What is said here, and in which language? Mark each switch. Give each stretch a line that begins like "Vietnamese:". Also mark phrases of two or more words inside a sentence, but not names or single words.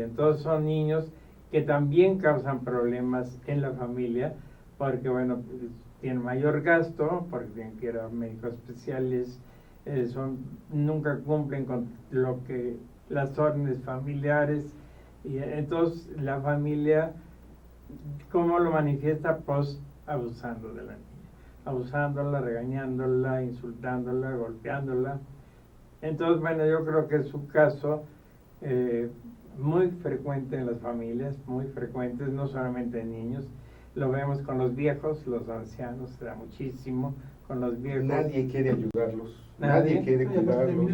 Spanish: Entonces son niños que también causan problemas en la familia, porque bueno, tienen mayor gasto, porque tienen que ir a médicos especiales, nunca cumplen con lo que las órdenes familiares, y entonces la familia, ¿cómo lo manifiesta? Pues abusando de la niña, abusándola, regañándola, insultándola, golpeándola. Entonces, bueno, yo creo que es un caso muy frecuente en las familias, muy frecuentes, no solamente en niños. Lo vemos con los viejos, los ancianos, se da muchísimo con los viejos. Nadie quiere ayudarlos, nadie quiere cuidarlos.